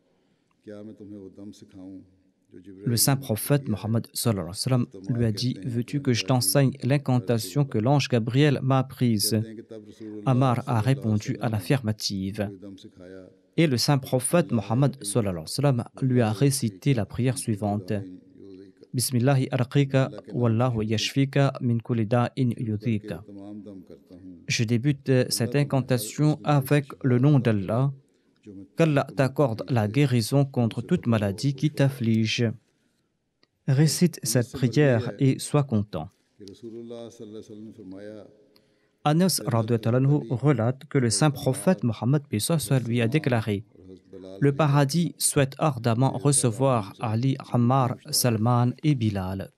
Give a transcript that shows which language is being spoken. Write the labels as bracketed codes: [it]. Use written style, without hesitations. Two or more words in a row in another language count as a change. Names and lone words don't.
[fr] Le saint prophète Mohammed lui a dit: « Veux-tu que je t'enseigne l'incantation que l'ange Gabriel m'a apprise ?» Ammar a répondu à l'affirmative. Et le saint prophète Mohammed lui a récité la prière suivante: « [ar] بسم الله أرقيك والله يشفيك من كل داء يؤذيك. [fr] » Je débute cette incantation avec le nom d'Allah. Qu'Allah t'accorde la guérison contre toute maladie qui t'afflige. Récite cette prière et sois content. Anas [ar] رضي الله عنه [fr] relate que le saint prophète Mohammed paix soit lui a déclaré: le paradis souhaite ardemment recevoir Ali, Ammar, Salman et Bilal.